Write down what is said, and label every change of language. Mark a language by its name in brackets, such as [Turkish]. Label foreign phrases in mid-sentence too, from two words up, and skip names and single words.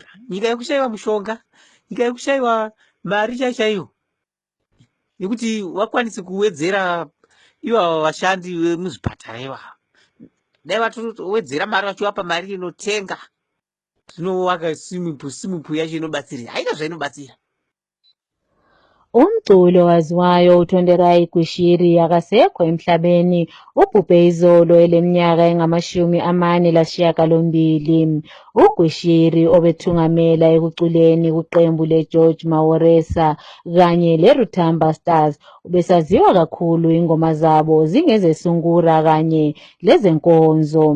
[Shona] Nyika yekushayiwa mushonga, nyika yekushayiwa mari chaiyo. Nekuti wakwanise kuwedzera ivo vashandi vemuzvipatara ivavo. Dai vatowedzera mari vachivapa mari inotenga. Zvinovaka [English] swimming pool [Shona] yacho inobatsira. Haina zvainobatsira. [North Ndebele] Umculo waziwayo uTonderai Gwishiri akasekho emhlabeni ubhubhe izolo eleminyaka engama-48. uGwishiri obethungamela ekuculeni kuqembu leGeorge Maworesa kanye leRutamba Stars ubesaziwa kakhulu ingoma zabo zingezesungura kanye lezenkonzo.